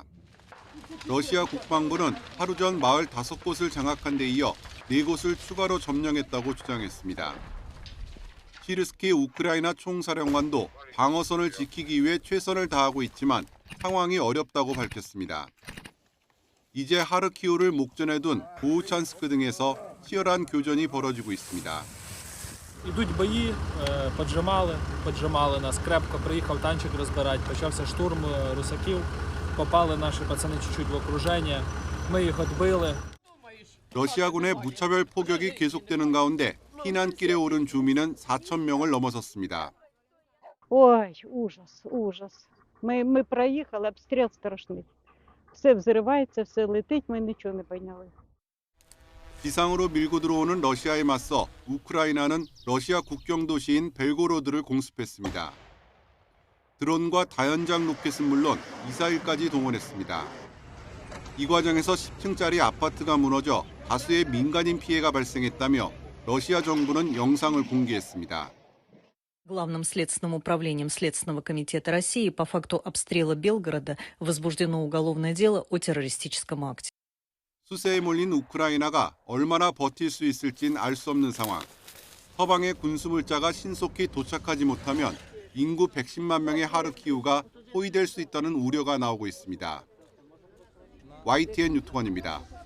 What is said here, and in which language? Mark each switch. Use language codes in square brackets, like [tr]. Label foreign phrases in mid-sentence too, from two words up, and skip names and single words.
[ko] 러시아 국방부는 하루 전 마을 5곳을 장악한 데 이어 4곳을 추가로 점령했다고 주장했습니다. 시르스키 우크라이나 총사령관도 방어선을 지키기 위해 최선을 다하고 있지만 상황이 어렵다고 밝혔습니다. 이제 하르키우를 목전에 둔 보우찬스크 등에서 치열한 교전이 벌어지고 있습니다. [uk] Ідуть бої, [ru] поджимали нас крепко, [uk] приїхав танчик розбирати, почався штурм русаків, попали наші пацани чуть-чуть в окруження, ми їх відбили. [ko] 러시아군의 무차별 포격이 계속되는 가운데 피난길에 오른 주민은 4천 명을 넘어섰습니다. [ru] Ой, ужас, ужас. [uk] Ми проїхали, обстріл страшний. Все взривається, все летить, ми нічого не поняли. [ko] 지상으로 밀고 들어오는 러시아에 맞서 우크라이나는 러시아 국경 도시인 벨고로드를 공습했습니다. 드론과 다연장 로켓은 물론 미사일까지 동원했습니다. 이 과정에서 10층짜리 아파트가 무너져 다수의 민간인 피해가 발생했다며 러시아 정부는 영상을 공개했습니다. [ru] Главным следственным управлением Следственного комитета России по факту обстрела Белгорода возбуждено уголовное дело о террористическом акте. [ko] 수세에 몰린 우크라이나가 얼마나 버틸 수 있을진 알 수 없는 상황. 서방의 군수물자가 신속히 도착하지 못하면 인구 110만 명의 하르키우가 포위될 수 있다는 우려가 나오고 있습니다. YTN 유튜건입니다.